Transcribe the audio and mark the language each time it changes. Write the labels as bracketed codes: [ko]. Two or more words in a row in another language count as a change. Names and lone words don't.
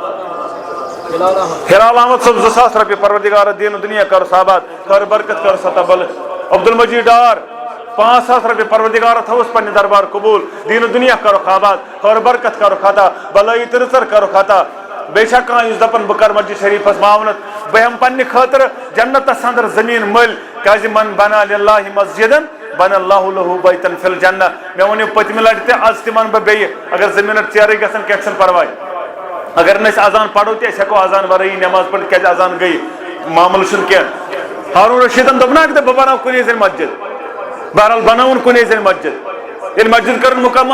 [ks] ہلال احمد صٲب 2,000 رۄپیہِ پروردگارا دین دنیا کرس آباد خیر برکت کرس عطا بل عبدالمجید ڈار 5,000 رۄپیہِ پروردگارا تھوُس پننہِ دربار قبوٗل دیٖنہٕ دُنیا کرُکھ آباد خیر برکت کرُکھ عطا بلٲیی تہٕ رٕژر کرُکھ عطا بیٚیہِ چھا کانٛہہ یُس دپان بہٕ کرٕ مسجد شریٖفس معاونت بہٕ ہٮ۪مہٕ پننہِ خٲطرٕ جنتس اندر زٔمیٖن مٔلۍ کیٛازِ [ar] من بنا للہ مسجدن بن اللہ لہو بیتن فی الجنہ [ks] مےٚ ووٚنیو پٔتمہِ لٹہِ تہِ آز تہِ ونہٕ بہٕ بیٚیہِ اگر زٔمیٖنس ژیرٕے گژھن کینٛہہ چھُنہٕ پرواے اگر نہٕ أسۍ اذان پرو تہِ أسۍ ہٮ۪کو اذان ورٲیی نٮ۪ماز پٔرِتھ کیٛازِ اذان گٔیے معاملہٕ چھُنہٕ کینٛہہ ہارون رشیدن دوٚپ نا بہٕ بناو کُنی زٔنۍ مسجد بہرحال بنٲوٕن کُنی زٔنۍ مسجد ییٚلہِ مسجد کٔرٕن مُکمل